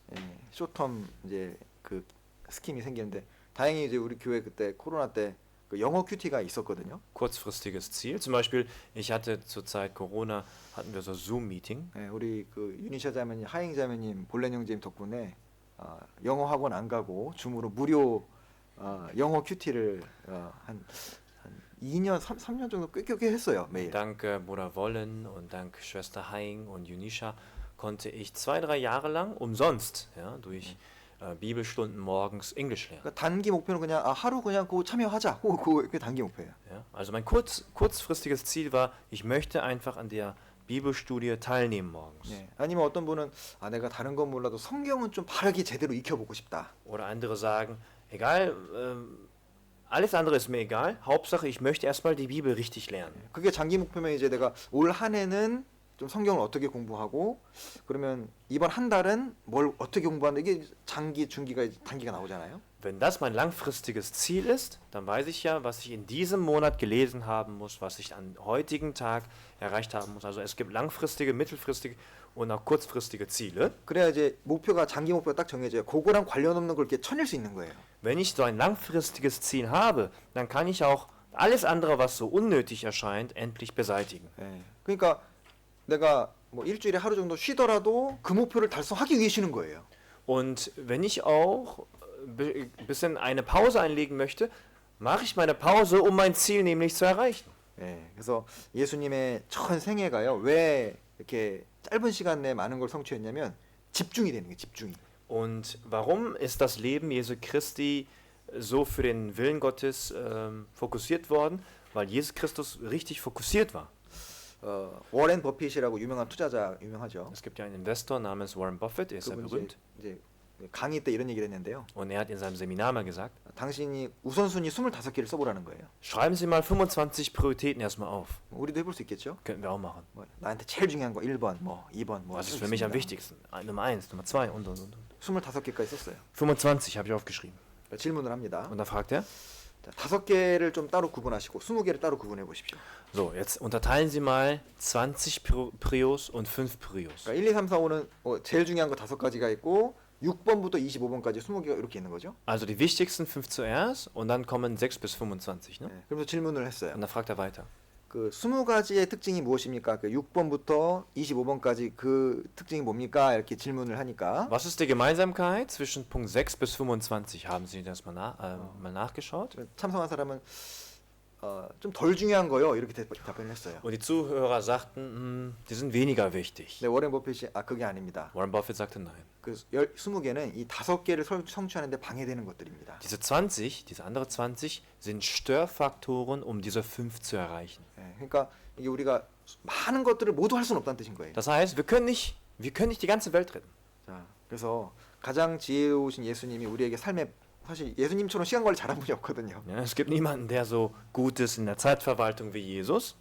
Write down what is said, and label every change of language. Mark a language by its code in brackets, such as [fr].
[ko] 예, 쇼텀 이제 그 스킴이 생기는데 다행히 이제 우리 교회 그때 코로나 때 그 영어 큐티가 있었거든요. [de] Kurzfristiges Ziel. Zum Beispiel, ich hatte zur Zeit Corona, hatten wir so Zoom-Meeting. [ko] 예, 우리 그 유니샤 자매님, 하잉 자매님, 볼렌 형제님 덕분에 영어 학원 안 가고 줌으로 무료 영어 큐티를 한 2년, 3년 정도 꽤 했어요 매일. [de] Dank Bruder Wollen und dank Schwester Haing und Junisha konnte ich 2-3 Jahre lang umsonst durch Bibelstunden morgens Englisch lernen. [ko] 그러니까 단기 목표는 그냥 하루 그냥 그거 참여하자. 그게 단기 목표예요. [de] Ja? Also mein kurzfristiges Ziel war, ich möchte einfach an der Bibelstudie teilnehmen morgens. [ko] 네. 아니면 어떤 분은 내가 다른 건 몰라도 성경은 좀 바르게 제대로 익혀보고 싶다. [de] Oder andere sagen, egal, alles andere ist mir egal, Hauptsache ich möchte erstmal die Bibel richtig lernen. [ko] 그게 장기 목표면 이제 내가 올 한 해는 좀 성경을 어떻게 공부하고 그러면 이번 한 달은 뭘 어떻게 공부하는 이게 장기, 중기가, 단기가 나오잖아요. [de] Wenn das mein langfristiges Ziel ist, dann weiß ich ja, was ich in diesem Monat gelesen haben muss, was ich am heutigen Tag erreicht haben muss. Also es gibt langfristige, mittelfristige und auch kurzfristige Ziele. [ko] 그래야 이제 목표가 장기 목표가 딱 정해져요. 그거랑 관련 없는 걸 이렇게 쳐낼 수 있는 거예요. [de] Wenn ich so ein langfristiges Ziel habe, dann kann ich auch alles andere, was so unnötig erscheint, endlich beseitigen. [ko] 예. 그러니까 내가 뭐 일주일에 하루 정도 쉬더라도 그 목표를 달성하기 위해 쉬는 거예요. [de] Und wenn ich auch ein bisschen eine Pause einlegen möchte, mache ich meine Pause, um mein Ziel nämlich zu erreichen. [ko] 예. 그래서 예수님의 전 생애가요. 왜 이렇게 짧은 시간 내에 많은 걸 성취했냐면 집중이 되는 거예요. 집중이. [de] Und warum ist das Leben Jesu Christi so für den Willen Gottes fokussiert worden? Weil Jesus Christus richtig fokussiert war. [ko] 워렌 버핏이라고 유명한 투자자 유명하죠. [de] Es gibt ja einen Investor namens Warren Buffett, er ist sehr [ko] 그분 [de] berühmt. [ko] 이제 강의 때 이런 얘기를 했는데요. [de] Und er hat in seinem Seminar mal gesagt, [ko] 당신이 우선순위 25개를 써보라는 거예요. [de] schreiben Sie mal 25 Prioritäten erstmal auf. [ko] 우리도 해볼 수 있겠죠? [de] Könnten wir auch machen. [ko] 뭐, 나한테 제일 중요한 거 1번, 뭐 2번, 뭐 [de] Was ist für mich am wichtigsten? Nummer 1, Nummer 2 und. [ko] 25개까지 썼어요. [de] 25 habe ich aufgeschrieben. [ko] 질문을 합니다. [de] Und dann fragt er, [ko] 자, 5개를 좀 따로 구분하시고 20개를 따로 구분해 보십시오. [de] so, jetzt unterteilen Sie mal 20 Prios und 5 Prios. [ko] 그러니까 1, 2, 3, 4, 5는 제일 중요한 거 5가지가 있고 6번부터 25번까지 20개가 이렇게 있는 거죠. [de] Also die wichtigsten 5 zuerst und dann kommen 6 bis 25. Ne? [ko] 네, 그래서 질문을 했어요. [de] Und dann fragt er weiter. [ko] 그 20가지의 특징이 무엇입니까? 그 6번부터 25번까지 그 특징이 뭡니까? 이렇게 질문을 하니까 [de] Was ist die Gemeinsamkeit zwischen Punkt 6 bis 25? Haben Sie das mal nachgeschaut? [ko] 참석한 사람은 좀 덜 중요한 거요. 이렇게 답변을 했어요. [de] Und die Zuhörer sagten, die sind weniger wichtig. [ko] 네, 워렌 버핏이 그게 아닙니다. [de] Warren Buffett sagte nein. [ko] 그 20개는 이 5개를 성취하는데 방해되는 것들입니다. [de] Diese andere 20 sind Störfaktoren, um diese 5 zu erreichen. [ko] 네, 그러니까 이게 우리가 많은 것들을 모두 할 수는 없다는 뜻인 거예요. [de] Das heißt, wir können nicht die ganze Welt retten. [ko] 자, 그래서 가장 지혜로우신 예수님이 우리에게 삶에 사실 예수님처럼 시간 관리 잘한 분이 없거든요. [de] Ja, es gibt niemanden, der so gut ist in der Zeitverwaltung wie Jesus.